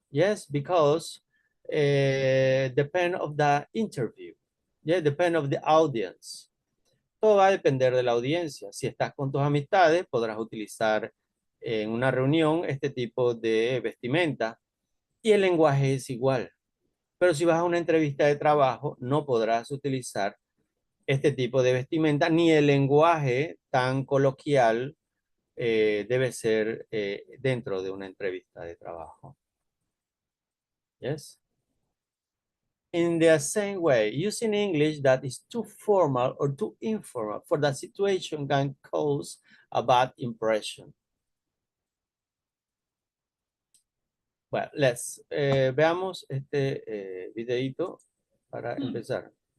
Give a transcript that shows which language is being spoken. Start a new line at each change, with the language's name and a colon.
English: Yes, because depend of the interview. Yeah, depend of the audience.
Spanish: Todo va a depender de la audiencia. Si estás con tus amistades, podrás utilizar en una reunión este tipo de vestimenta y el lenguaje es igual. Pero si vas a una entrevista de trabajo, no podrás utilizar este tipo de vestimenta ni el lenguaje tan coloquial debe ser dentro de una entrevista de trabajo.
English: Yes. In the same way, using English that is too formal or too informal for that situation can cause a bad impression.
Spanish: Well, veamos este videito para empezar.